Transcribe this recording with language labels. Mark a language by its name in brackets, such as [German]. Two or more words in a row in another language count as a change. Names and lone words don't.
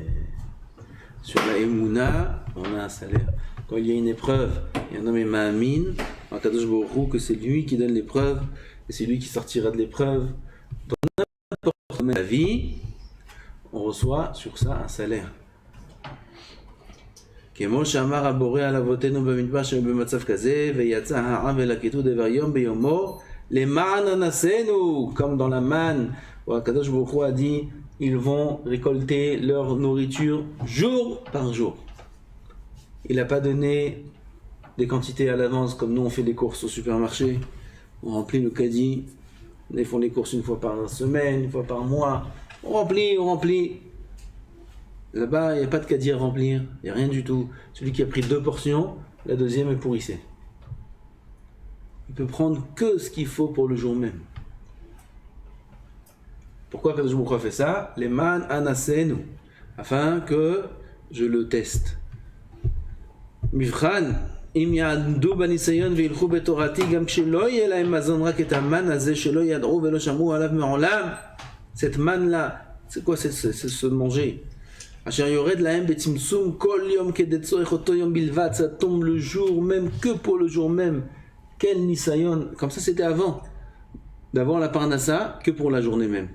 [French] Sur la Emouna, on a un salaire. Quand il y a une épreuve, il y a un homme Ma'amin, en [Hebrew] קדוש ברוך הוא, [French] que c'est lui qui donne l'épreuve, et c'est lui qui sortira de l'épreuve. Dans n'importe quelle la vie, on reçoit sur ça un salaire. [Hebrew] כמו שאמר הבורא על אבותינו במדבר שבמצב כזה, ויצא העם ולקטו דבר יום ביומו, למען אנסינו, [French] comme dans la manne, où [Hebrew] הקדוש ברוך הוא [French] a dit, ils vont récolter leur nourriture jour par jour. Il n'a pas donné des quantités à l'avance, comme nous on fait des courses au supermarché, on remplit le caddie, ils font les courses une fois par semaine, une fois par mois, on remplit. Là-bas, il n'y a pas de caddie à remplir, il n'y a rien du tout. Celui qui a pris 2 portions, la deuxième est pourrissée. Il peut prendre que ce qu'il faut pour le jour même. Pourquoi [Hebrew] קדוש ברוך הוא [French] a fait ça? [Hebrew] למען אנסנו, [French] afin que je le teste. [Hebrew] מבחן, אם יעמדו בניסיון וילכו בתורתי, גם כשלא יהיה להם מזון רק את המן הזה שלא ידעו ולא שמעו עליו מעולם. [French] Cette manne-là, c'est quoi? C'est se manger. Ça tombe le jour même, que pour le jour même. Quel nisayon. Comme ça c'était avant la parnassa, que pour la journée même.